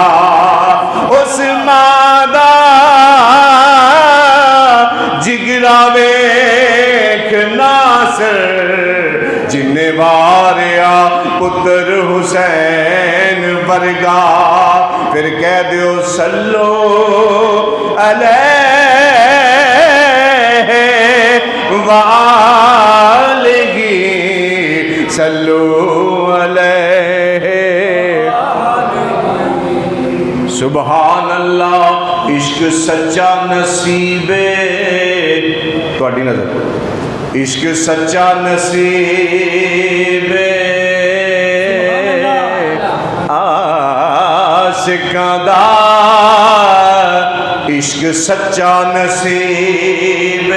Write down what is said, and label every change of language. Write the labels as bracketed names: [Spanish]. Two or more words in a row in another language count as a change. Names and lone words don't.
[Punjabi] اس ماں دا جگرا ویکھ ناصر، جنے واریا پتر حسین ورگا. پھر کہہ دیو [Arabic] صلوا عليه وآله صلوا عليه. سبحان الله. [Punjabi] عشق سچا نصیبے، تہاڈی نظر عشق سچا نصیبے عاشقاں دا، عشق سچا نصیبے आशिकां दा, इश्क सच्चा नसीबे।